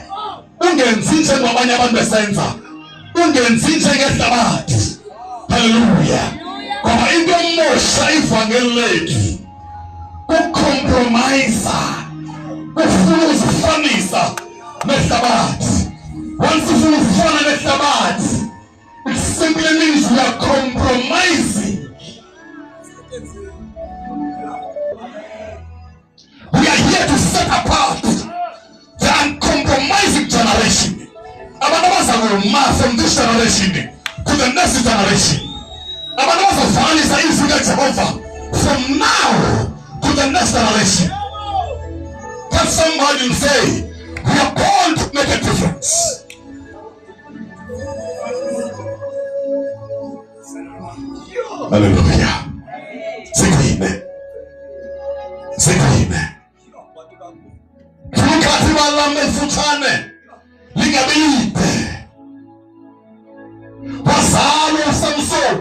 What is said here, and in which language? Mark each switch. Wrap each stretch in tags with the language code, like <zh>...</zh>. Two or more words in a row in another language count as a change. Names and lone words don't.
<zu>Ungenzi njengabanye abantu besenza. Ungenzi njengehlabathi. Hallelujah. Ngoba into emosha ivangeli lethu kucompromise, kufuna uzifanisa nehlabathi. Once ufuna ukufana nehlabathi,</zu> <en>it simply means we are compromising. We are here to set apart the uncompromising generation.</en> <zu>Abantu abazakuma</zu> <en>from this generation to the next generation.</en> <zu>Abantu bazafanisa izwi likaJehova</zu> <en>from now to the next generation. Tell somebody and say, we are born to make a difference. Hallelujah. Zikine. Zikine. Tukati balame futane. Lingabilite. Wazalo Samson.</en>